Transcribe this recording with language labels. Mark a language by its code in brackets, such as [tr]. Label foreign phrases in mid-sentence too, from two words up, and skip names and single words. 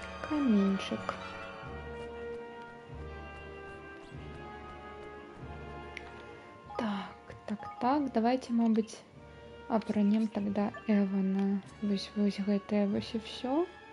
[uk] камінчик. Так, давайте, мабуть, апранем тогда Эвана. [be] Вось гэтае вось і все.